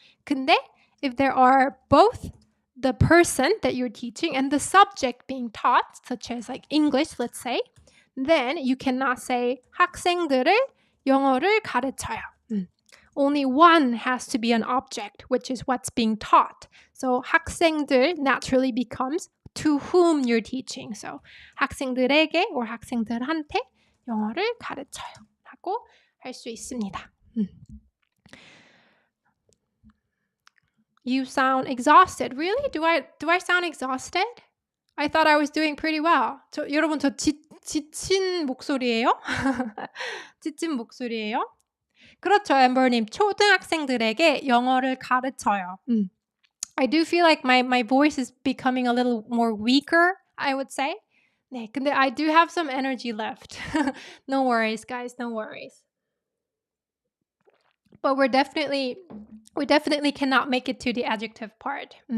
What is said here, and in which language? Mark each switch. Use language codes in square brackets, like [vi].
[ko] 근데 [en] if there are both the person that you're teaching and the subject being taught, such as like English, let's say, then you cannot say [ko] 학생들을 영어를 가르쳐요. [en] Only one has to be an object, which is what's being taught. So 학생들 naturally becomes to whom you're teaching. So [ko] 학생들에게 or 학생들한테 영어를 가르쳐요 라고 할 수 있습니다. [en] You sound exhausted. Really? Do I sound exhausted? I thought I was doing pretty well. [ko] 여러분 저 지친 목소리예요? 지친 목소리예요? 그렇죠, 엠버님. 초등학생들에게 영어를 가르쳐요. [en] I do feel like my voice is becoming a little more weaker, I would say. [ko] 네, 근데 [en] I do have some energy left. No worries, guys, no worries. But we definitely cannot make it to the adjective part.